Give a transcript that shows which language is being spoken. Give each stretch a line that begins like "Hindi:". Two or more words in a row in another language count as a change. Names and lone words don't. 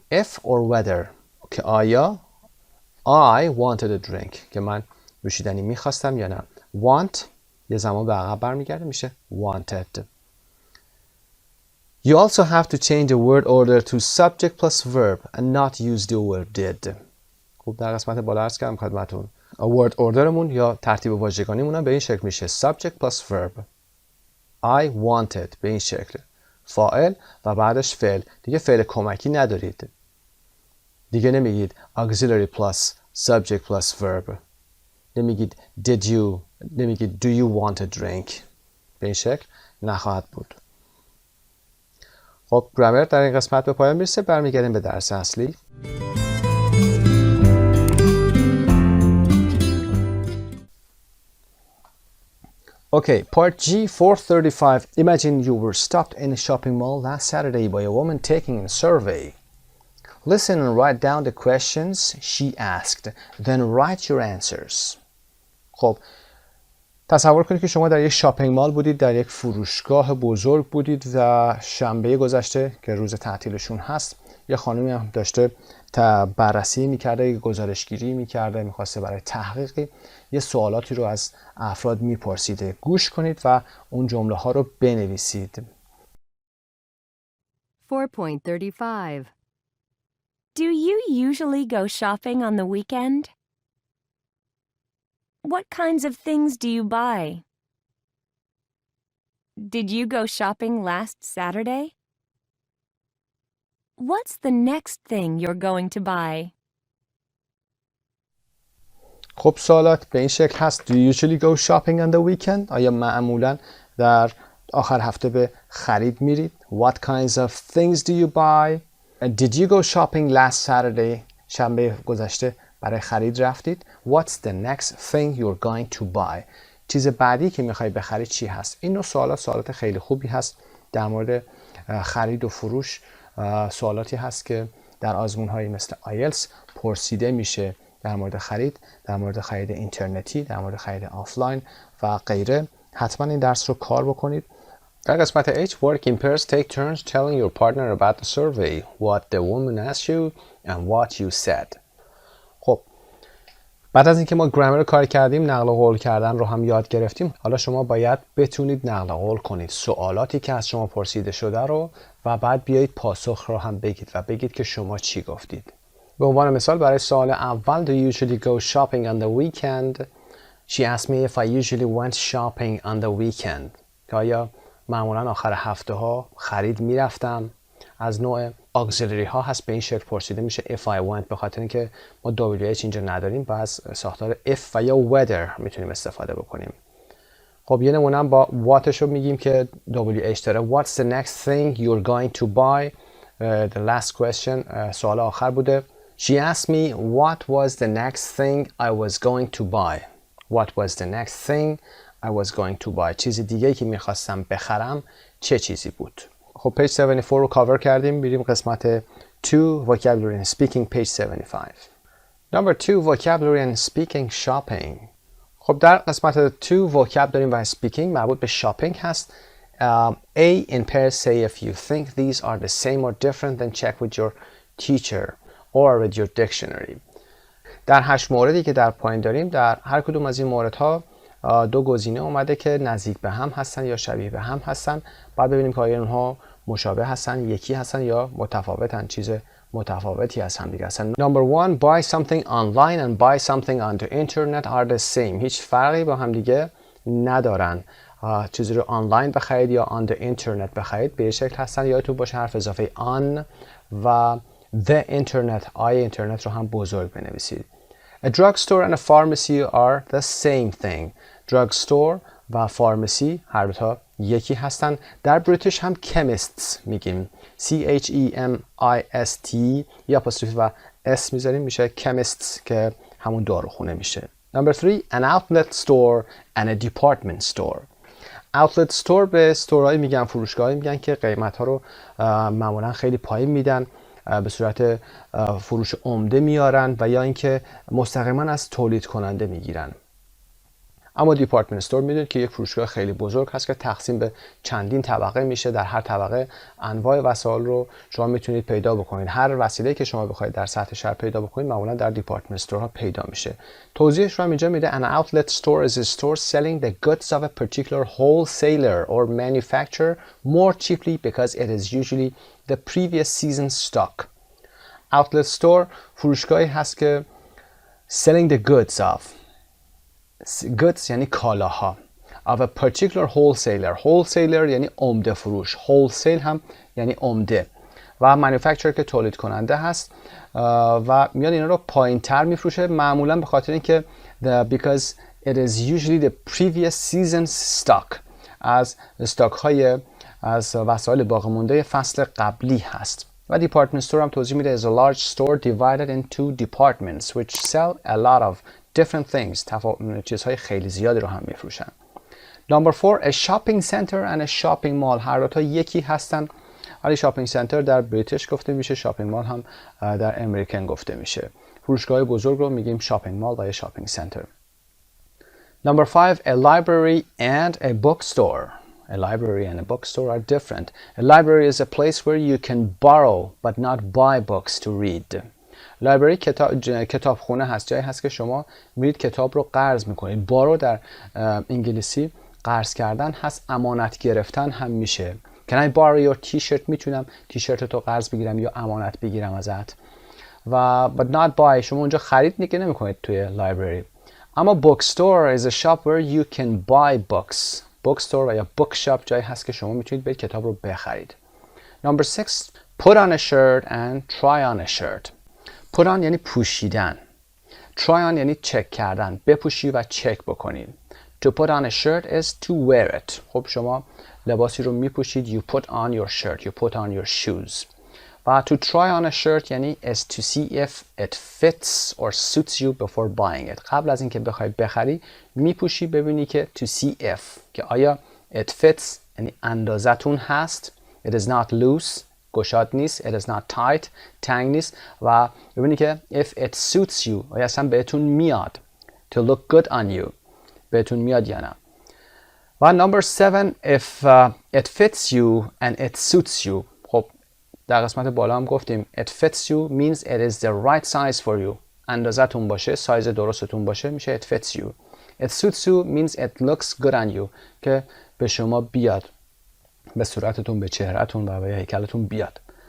English: If or whether
Persian: که آیا
English: I wanted a drink
Persian: که من نوشیدنی میخواستم یا نه. Want یه زمان به عقب برمیگرده میشه wanted.
English: You also have to change the word order to subject plus verb and not use the word did.
Persian: خب در قسمت بالا عرض کردم خدمتتون
English: word orderمون
Persian: یا ترتیب واژگانیمون هم به این شکل میشه
English: subject plus verb. I wanted
Persian: به این شکل. فاعل و بعدش فعل. دیگه فعل کمکی ندارید. دیگه نمیگید
English: auxiliary plus subject plus verb. نمیگید did you، نمیگید do you want a drink.
Persian: به این شکل نخواهد بود. خب گرامر در این قسمت به پایان میرسه. برمیگردیم به درس اصلی.
English: Okay, part G 435. Imagine you were stopped in a shopping mall last Saturday by a woman taking a survey. Listen and write down the questions she asked. Then write your answers.
Persian: خب تصور کنید که شما در یک
English: shopping mall
Persian: بودید، در یک فروشگاه بزرگ بودید و شنبه گذشته که روز تعطیلشون هست، یه خانمی هم داشته بررسی میکرده، گزارشگیری میکرده، میخواسته برای تحقیقی یه سوالاتی رو از افراد میپرسیده. گوش کنید و اون جمله ها رو بنویسید.
English: 4.35 Do you usually go shopping on the weekend? What kinds of things do you buy? Did you go shopping last Saturday? What's the next thing you're going to buy?
Persian: خب سوالات به این شکل هست.
English: Do you usually go shopping on the weekend?
Persian: آیا معمولاً در آخر هفته به خرید میرید؟
English: What kinds of things do you buy? And did you go shopping last Saturday?
Persian: شنبه گذشته برای خرید رفتید.
English: What's the next thing you're going to buy?
Persian: چیز بعدی که میخوای بخرید چی هست؟ این نوع سوالات خیلی خوبی هست در مورد خرید و فروش. سوالاتی هست که در آزمون‌هایی مثل آیلتس پرسیده میشه در مورد خرید، در مورد خرید اینترنتی، در مورد خرید آفلاین و غیره. حتما این درس رو کار بکنید. در قسمت
English: H, work in pairs, take turns telling your partner about the survey, what the woman asked you and what you said.
Persian: خب بعد از اینکه ما گرامر رو کار کردیم، نقل قول کردن رو هم یاد گرفتیم، حالا شما باید بتونید نقل قول کنید سوالاتی که از شما پرسیده شده رو و بعد بیایید پاسخ رو هم بگید و بگید که شما چی گفتید. به عنوان مثال برای سوال اول
English: Do you usually go shopping on the weekend? She asked me if I usually went shopping on the weekend.
Persian: که آیا معمولا آخر هفته ها خرید میرفتم. از نوع auxiliary ها هست، به این شکل پرسیده میشه
English: if I went.
Persian: به خاطر اینکه ما WH اینجا نداریم با از ساختار if و یا weather میتونیم استفاده بکنیم. خب یه نمونه با whatش رو میگیم که WH داره.
English: What's the next thing you're going to buy? The last question
Persian: سوال آخر بوده.
English: She asked me what was the next thing I was going to buy. What was the next thing I was going to buy.
Persian: چیز دیگه که میخواستم بخرم چه چیزی بود. خب پیج 74 رو کاور کردیم. بریم قسمت 2
English: vocabulary and speaking page 75. Number 2 vocabulary and speaking shopping.
Persian: خب در قسمت 2 vocabulary و speaking مربوط به شاپینگ هست.
English: A in pairs say if you think these are the same or different then check with your teacher or with your dictionary.
Persian: در 8 موردی که در پایین داریم، در هر کدوم از این موردها دو گزینه اومده که نزدیک به هم هستن یا شبیه به هم هستن. بعد ببینیم که آیا اونها مشابه هستن، یکی هستن یا متفاوتن، چیز متفاوتی از هم دیگه هستن.
English: Number 1 buy something online and buy something on the internet are the same.
Persian: هیچ فرقی با هم دیگه ندارن. چیزی رو آنلاین بخرید یا
English: on the internet
Persian: بخرید به شکل هستن. یادتون باشه حرف اضافه on و
English: the internet
Persian: اینترنت رو هم بزرگ بنویسید.
English: A drugstore and a pharmacy are the same thing.
Persian: drugstore و فارمسی هر دوتا یکی هستن. در بریتیش هم chemists میگیم. CHEMIST یا apostrophe و S میذاریم میشه chemists که همون داروخونه میشه.
English: Number 3 an outlet store and a department store. outlet store
Persian: به استورایی میگن، فروشگاهایی میگن که قیمت ها رو معمولا خیلی پایین میدن، به صورت فروش عمده میارن و یا اینکه مستقیما از تولید کننده میگیرن. اما
English: department store
Persian: میدونید که یک فروشگاه خیلی بزرگ هست که تقسیم به چندین طبقه میشه. در هر طبقه انواع وسایل رو شما میتونید پیدا بکنید. هر وسیله‌ای که شما بخواید در سطح شهر پیدا بکنید معمولا در دیپارتمنت استورها پیدا میشه. توضیحش رو هم اینجا میده.
English: An outlet store is a store selling the goods of a particular wholesaler or manufacturer more cheaply because it is usually the previous season's stock. outlet store
Persian: فروشگاهی هست که
English: selling the goods of goods
Persian: یعنی کالاها.
English: of a particular wholesaler. wholesaler
Persian: یعنی عمده فروش. wholesale هم یعنی عمده. و manufacturer که تولید کننده هست و میاد اینا رو پایین تر میفروشه، معمولا به خاطر اینکه
English: because it is usually the previous season's stock،
Persian: از استاک های از وسایل باقی مونده فصل قبلی هست.
English: و department store
Persian: هم توضیح میده
English: is a large store divided into departments which sell a lot of different things.
Persian: چیزهای خیلی زیادی رو هم میفروشن.
English: Number 4 a shopping center and a shopping mall.
Persian: هر دو تا یکی هستن، ولی
English: shopping center
Persian: در بریتیش گفته میشه،
English: shopping mall
Persian: هم در امریکن گفته میشه. فروشگاه بزرگ رو میگیم
English: shopping mall
Persian: و یا
English: shopping center. Number 5 a library and a bookstore. A library and a bookstore are different. A library is a place where you can borrow but not buy books to read.
Persian: لایبرری کتابخونه هست، جایی هست که شما میرید کتاب رو قرض میکنید. بارو در انگلیسی قرض کردن هست، امانت گرفتن هم میشه.
English: Can I borrow your t-shirt؟
Persian: میتونم تیشرت تو قرض بگیرم یا امانت بگیرم ازت.
English: و but not buy،
Persian: شما اونجا خرید دیگه نمیکنید توی لایبرری.
English: اما bookstore is a shop where you can buy books.
Persian: bookstore و یا bookshop جایی هست که شما میتونید برید کتاب رو بخرید.
English: Number 6 put on a shirt and try on a shirt. put on
Persian: یعنی پوشیدن.
English: try on
Persian: یعنی چک کردن، بپوشی و چک بکنید.
English: To put on a shirt is to wear it.
Persian: خب شما لباسی رو میپوشید.
English: You put on your shirt. You put on your shoes. و to try on a shirt یعنی is to see if it fits or suits you before buying it.
Persian: قبل از اینکه بخوای بخری میپوشی ببینی که
English: to see if
Persian: که آیا
English: it fits
Persian: یعنی اندازتون هست.
English: It is not loose،
Persian: گشاد نیست.
English: It is not tight،
Persian: تنگ نیست. و ببینی که
English: if it suits you
Persian: آیا اصلا بهتون میاد.
English: To look good on you،
Persian: بهتون میاد یا نه.
English: و number 7 if it fits you and it suits you.
Persian: خب در قسمت بالا هم گفتیم
English: it fits you means it is the right size for you.
Persian: اندازتون باشه، سایز درستتون باشه میشه
English: it fits you. It suits you means it looks good on you
Persian: که به شما بیاد، به صورتتون، به چهرهتون و به هیکلتون بیاد.